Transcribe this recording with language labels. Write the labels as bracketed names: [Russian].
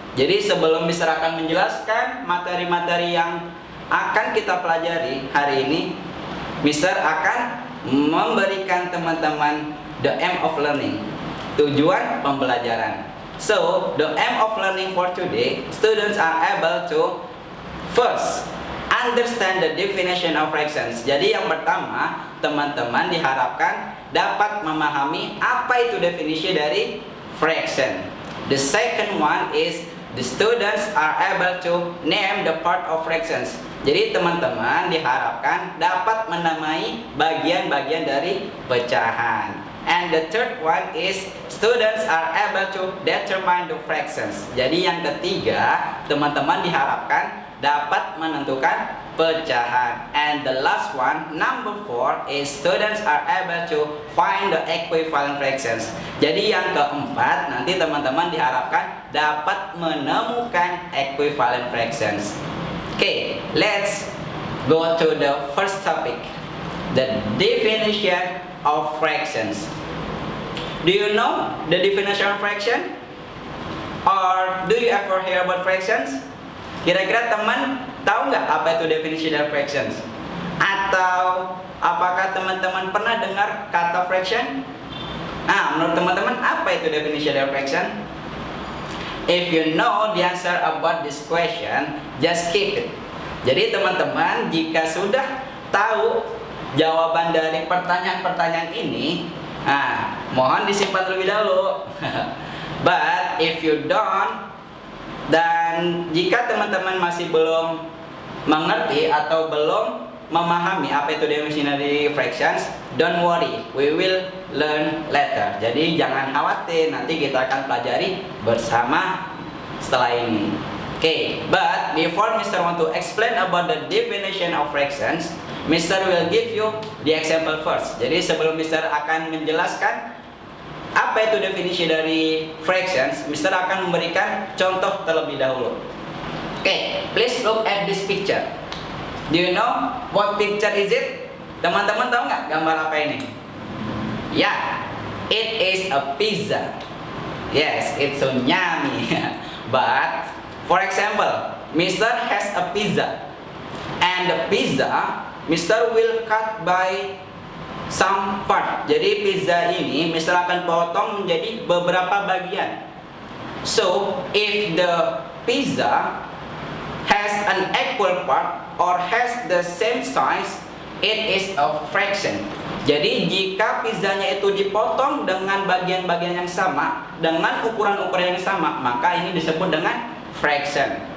[Indonesian] Jadi sebelum Mr. akan menjelaskan materi-materi yang akan kita pelajari hari ini, Mr. akan memberikan teman-teman [English] the aim of learning, [Indonesian] tujuan pembelajaran. [English] So the aim of learning for today, students are able to first understand the definition of fractions. [Indonesian] Jadi yang pertama, teman-teman diharapkan dapat memahami apa itu definisi dari fraction. [English] The second one is the students are able to name the part of fractions. [Indonesian] Jadi teman-teman diharapkan dapat menamai bagian-bagian dari pecahan. [English] And the third one is students are able to determine the fractions. [Indonesian] Jadi yang ketiga, teman-teman diharapkan dapat menentukan pecahan. [English] And the last one, number 4, is students are able to find the equivalent fractions. [Indonesian] Jadi yang keempat, nanti teman-teman diharapkan dapat menemukan equivalent fractions. [English] Okay, let's go to the first topic, the definition of fractions. Do you know the definition of fraction? Or do you ever hear about fractions? [Indonesian] Kira-kira teman tahu nggak apa itu definisi dari fractions? Atau apakah teman-teman pernah dengar kata fraction? Nah, menurut teman-teman apa itu definisi dari fraction? [English] If you know the answer about this question, just keep it. [Indonesian] Jadi teman-teman jika sudah tahu jawaban dari pertanyaan-pertanyaan ini, nah, mohon disimpan terlebih dahulu. [English] But if you don't, [Indonesian] dan jika teman-teman masih belum mengerti atau belum memahami apa itu definisi dari fractions, [English] don't worry, we will learn later. [Indonesian] Jadi jangan khawatir, nanti kita akan pelajari bersama setelah ini. [English] Okay, but before Mr. want to explain about the definition of fractions, Mr. will give you the example first. [Indonesian] Jadi sebelum Mr. akan menjelaskan apa itu definisi dari fractions, Mr. akan memberikan contoh terlebih dahulu. [English] Okay, please look at this picture. Do you know what picture is it? [Indonesian] Teman-teman tahu nggak gambar apa ini? Ya, [English] it is a pizza. Yes, it's so yummy. But for example, Mr. has a pizza, and the pizza Mr. will cut by some part. [Indonesian] Jadi pizza ini [English] Mr. [Indonesian] akan potong menjadi beberapa bagian. [English] So if the pizza has an equal part or has the same size, it is a fraction. [Indonesian] Jadi jika pizzanya itu dipotong dengan bagian-bagian yang sama, dengan ukuran-ukuran yang sama, maka ini disebut dengan fraction.